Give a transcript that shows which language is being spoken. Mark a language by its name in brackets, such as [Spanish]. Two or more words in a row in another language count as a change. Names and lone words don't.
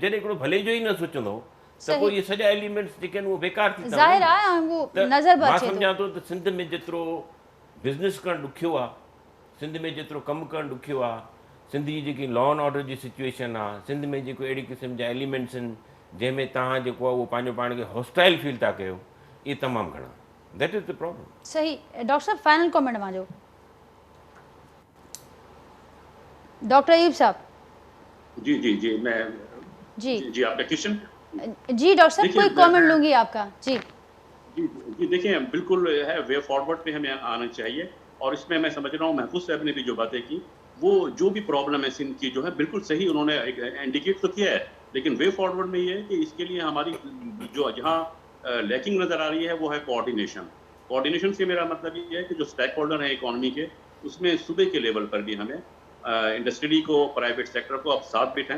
[Sindhi] जॾहिं हिकिड़ो भले जो ई न सोचंदो त पोइ इहे सॼा एलिमेंट्स जेके आहिनि उहे बेकार थी था। मां सम्झां थो त सिंध में जेतिरो बिज़नेस करणु ॾुखियो आहे, सिंध में जेतिरो कमु करणु ॾुखियो आहे, सिंध जी जेकी [English] law and order [Sindhi] जी सिचुएशन आहे, सिंध में जेको अहिड़ी क़िस्म जा एलिमेंट्स आहिनि जंहिंमें तव्हां जेको आहे उहो पंहिंजो पाण खे [English] hostile feel [Sindhi] था कयो, इहे तमामु घणा। [English] That is the problem. [Sindhi] सही डॉक्टर साहब, [English] final comment [Sindhi] मुंहिंजो। डॉक्टर अयूब साहब। [Urdu] جی میں جی آپکا کوئسچن. جی ڈاکٹر صاحب کوئی کمنٹ لونگی آپکا. जी دیکھیے بالکل ہے, [English] way forward [Urdu] پے ہمیں آنا چاہیے اور اس میں میں سمجھ رہا ہوں محفوظ صاحب نے بھی جو باتیں کی وہ جو بھی پرابلم ہے سندھ کی جو ہے بالکل صحیح انہوں نے انڈیکیٹ تو کیا ہے، لیکن [English] way forward [Urdu] میں یہ ہے کہ اس کے لیے ہماری جو جہاں لیکنگ نظر آ رہی ہے وہ ہے کوآرڈینیشن سے میرا مطلب یہ ہے کہ جو [English] stake holder [Urdu] ہے اکانومی کے، اس میں صوبے کے لیول پر بھی ہمیں انڈسٹری کو, [English] private sector [Urdu] کو اب ساتھ بٹھائیں.